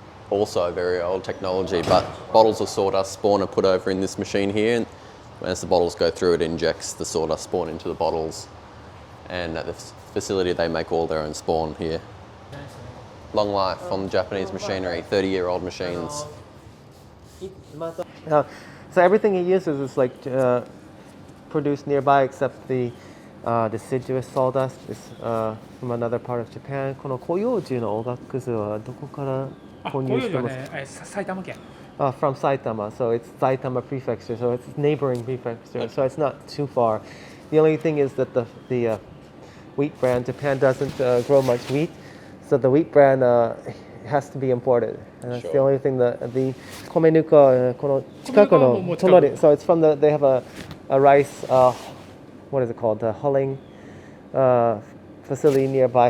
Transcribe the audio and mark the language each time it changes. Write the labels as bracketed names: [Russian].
[English] Also very old technology, but bottles of sawdust spawn are put over in this machine here, and as the bottles go through, it injects the sawdust spawn into the bottles, and at the facility they make all their own spawn here. Long life on Japanese machinery, 30-year-old machines. So everything he uses is like produced nearby, except the deciduous sawdust is from another part of Japan. [Japanese] この古葉樹のおがくずはどこから購入してますか？埼玉県。 [English] From Saitama, so it's Saitama Prefecture, so it's neighboring prefecture, so it's not too far. The only thing is that the wheat bran, Japan doesn't grow much wheat, so the wheat bran has to be imported. And that's the only thing that the Komenuka, [Japanese] この近くの隣, [English] so it's from they have a rice, what is it called, the hulling facility nearby.